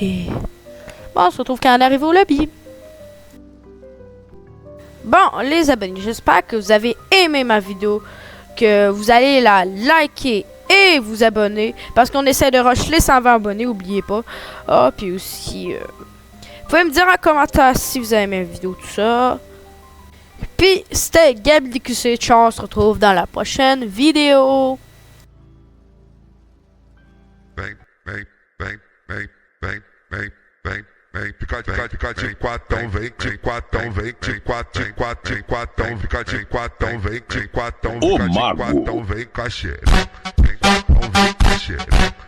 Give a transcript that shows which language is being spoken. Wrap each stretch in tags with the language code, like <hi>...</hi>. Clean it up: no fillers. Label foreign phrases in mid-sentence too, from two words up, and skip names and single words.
<fr>Bon, on se retrouve quand on est arrivé au lobby. Bon, les abonnés, j'espère que vous avez aimé ma vidéo, que vous allez la liker et vous abonner, parce qu'on essaie de rush les 120 abonnés, oubliez pas. Ah, puis aussi, vous pouvez me dire en commentaire si vous avez aimé la vidéo, tout ça. Puis, c'était Gabi DQC, ciao, on se retrouve dans la prochaine vidéo.</fr> <pt>Fica de quatão, vem de quatão, vem de quatão, de quatão, fica de quatão, vem de quatão, O Mago. vem com a xereca, vem com a xereca.</pt>